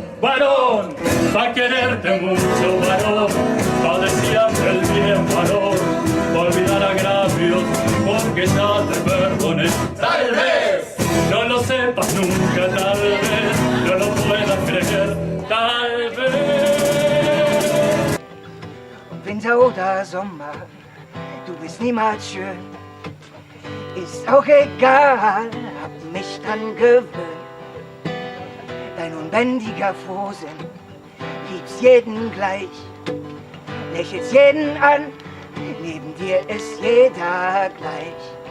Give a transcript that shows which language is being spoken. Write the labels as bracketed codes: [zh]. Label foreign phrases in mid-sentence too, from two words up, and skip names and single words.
[es] Varón, va a quererte mucho, varón, va a desearte el bien, varón, va a olvidar agravios porque ya te perdoné. Tal vez no lo sepas nunca, tal vez no lo puedas creer, tal vez. [de] Winter oder Sommer, du bist niemals schön. Ist auch egal, hab mich dran gewöhnt. Dein unbändiger Frohsinn, liebst jeden gleich. Lächelst jeden an, neben dir ist jeder gleich.